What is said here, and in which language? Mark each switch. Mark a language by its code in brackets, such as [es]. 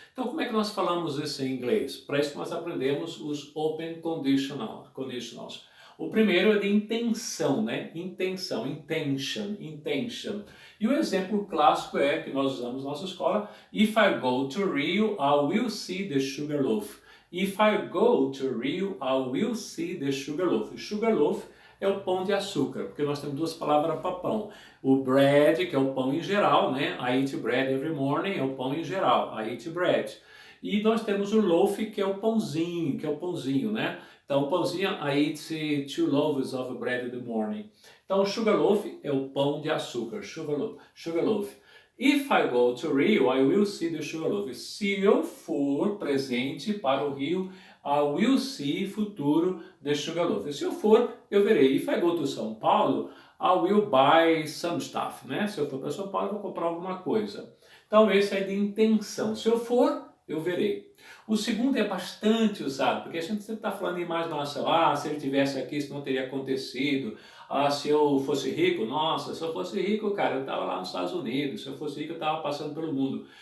[pt] Então como é que nós falamos isso em inglês? Para isso nós aprendemos os Open Conditionals. O primeiro é de intenção, né? Intenção, intention. E o exemplo clássico é que nós usamos na nossa escola: [en] If I go to Rio, I will see the sugar loaf. If I go to Rio, I will see the sugar loaf. [pt] Sugar loaf é o pão de açúcar, porque nós temos duas palavras para pão. O bread, que é o pão em geral, né? [en] I eat bread every morning, [pt] é o pão em geral. [en] I eat bread. [pt] E nós temos o loaf, que é o pãozinho, né? Então, o pãozinho, [en] I eat 2 loaves of bread in the morning. [pt] Então, sugar loaf é o pão de açúcar, sugar loaf. [en] If I go to Rio, I will see the sugar loaf. [pt] Se eu for presente para o Rio, [en] I will see futuro the sugar loaf. [pt] Se eu for, eu verei. [en] If I go to São Paulo, I will buy some stuff, né? [pt] Se eu for para São Paulo, eu vou comprar alguma coisa. Então, esse é de intenção. Se eu for, eu verei. O segundo é bastante usado, porque a gente sempre está falando em imaginação. Se ele tivesse aqui, isso não teria acontecido. Se eu fosse rico, nossa, se eu fosse rico, cara, eu estava lá nos Estados Unidos. Se eu fosse rico, eu estava passando pelo mundo.